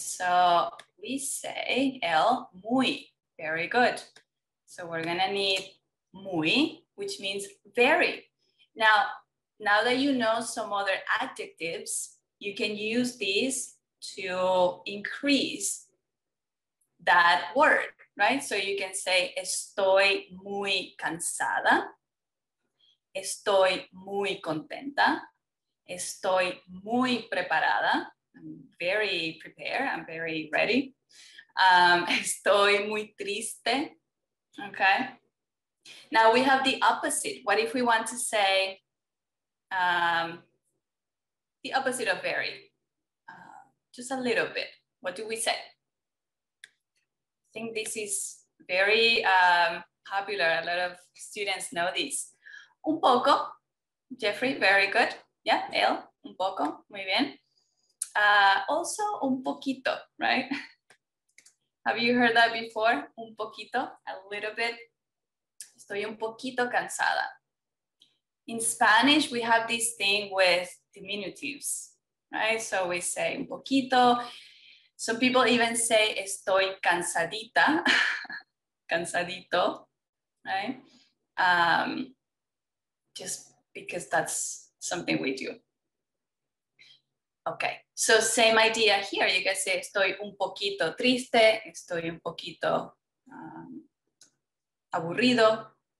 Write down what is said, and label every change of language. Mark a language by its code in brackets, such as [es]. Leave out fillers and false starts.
[en] So we say [es] el muy, [en] very good. So we're gonna need muy, which means very. Now that you know some other adjectives, you can use these to increase that word, right? So you can say [es] estoy muy cansada, estoy muy contenta, estoy muy preparada, [en] I'm very prepared, I'm very ready. [es] Estoy muy triste, okay? [en] Now we have the opposite. What if we want to say the opposite of very? Just a little bit. What do we say? I think this is very popular. A lot of students know this. [es] Un poco. Jeffrey, [en] very good. [es] Yeah, él, un poco. Muy bien. [en] Also, [es] un poquito, [en] right? Have you heard that before? [es] Un poquito, [en] a little bit. [es] Estoy un poquito cansada. [en] In Spanish, we have this thing with diminutives, right? So we say [es] un poquito. [en] Some people even say [es] estoy cansadita, cansadito, [en] right? Just because that's something we do. Okay, so same idea here. You can say [es] estoy un poquito triste, estoy un poquito aburrido.